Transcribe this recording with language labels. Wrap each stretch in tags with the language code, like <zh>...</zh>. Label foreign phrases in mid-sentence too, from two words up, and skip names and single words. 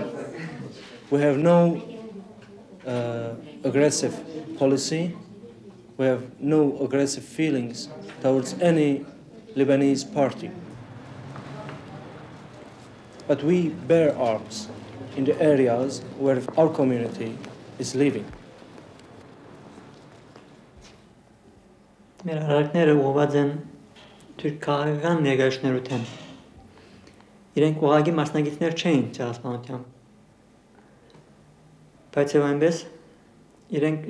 <en>We have no aggressive policy. We have no aggressive feelings towards any Lebanese party. But we bear arms in the areas where our community is living.</en> <hy>Մեր արարքները ուղղված են թուրք քաղաքական ներկայացնելուտեն։ Իրենք ուղղակի մասնագետներ չէին ցեղասպանությամբ։ Բայց եւ այնպես իրենք</hy>